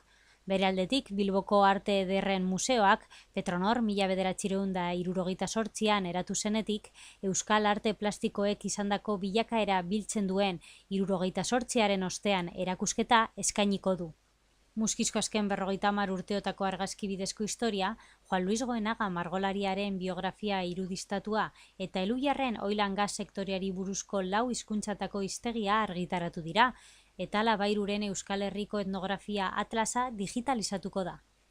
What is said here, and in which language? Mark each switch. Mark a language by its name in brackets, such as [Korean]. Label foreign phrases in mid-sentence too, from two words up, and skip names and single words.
[Basque] Bere aldetik, Bilboko Arte Ederren Museoak, Petronor 1978an eratu zenetik, Euskal Arte Plastikoek izandako bilakaera biltzen duen 78aren ostean erakusketa eskainiko du. Muskizko azken 50 urteotako argazki bidezko historia, Juan Luis Goenaga margolariaren biografia irudistatua eta Elhuyarren [English] oil and gas [Basque] sektoreari buruzko 4 hizkuntzatako hiztegia argitaratu dira, eta Labairuren Euskal Herriko etnografia atlasa digitalizatuko da.